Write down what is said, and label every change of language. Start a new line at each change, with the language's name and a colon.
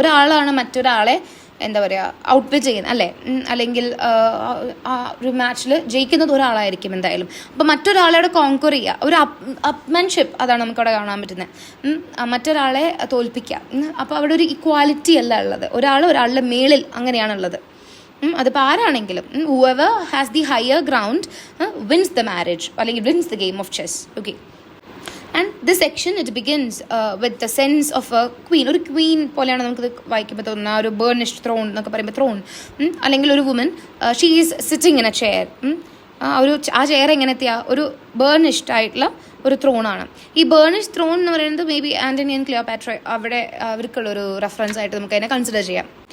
Malayalam: ഒരാളാണ് മറ്റൊരാളെ എന്താ പറയുക ഔട്ട്വിറ്റ് ചെയ്യുന്നത്, അല്ലേ? അല്ലെങ്കിൽ ആ ഒരു മാച്ചിൽ ജയിക്കുന്നത് ഒരാളായിരിക്കും എന്തായാലും. അപ്പോൾ മറ്റൊരാളെ കോൺക്വർ ചെയ്യുക, ഒരു അപ്മാൻഷിപ്പ്, അതാണ് നമുക്കവിടെ കാണാൻ പറ്റുന്നത്. മറ്റൊരാളെ തോൽപ്പിക്കുക. അപ്പോൾ അവിടെ ഒരു ഇക്വാലിറ്റി അല്ല ഉള്ളത്, ഒരാളുടെ മേളിൽ അങ്ങനെയാണുള്ളത്. അതിപ്പോൾ ആരാണെങ്കിലും
English: whoever has the higher ground wins the marriage
Malayalam: അല്ലെങ്കിൽ
English: wins the game of chess. Okay, and this section it begins with the sense of a queen.
Malayalam: ഒരു ക്വീൻ പോലെയാണ് നമുക്കിത് വായിക്കുമ്പോൾ തോന്നുന്ന ഒരു ബേർണിഷ്ഡ് ത്രോൺ എന്നൊക്കെ പറയുമ്പോൾ ത്രോൺ, അല്ലെങ്കിൽ ഒരു woman
English: She is sitting in a chair.
Malayalam: ആ ചെയർ എങ്ങനത്തെയാ, ഒരു ബേർണിഷ്ഡ് ആയിട്ടുള്ള ഒരു ത്രോണാണ്. ഈ ബേർണിഷ് ത്രോൺ എന്ന് പറയുന്നത് may be Antony and Cleopatra അവിടെ അവർക്കുള്ളൊരു റെഫറൻസ് ആയിട്ട് നമുക്ക് അതിനെ കൺസിഡർ ചെയ്യാം.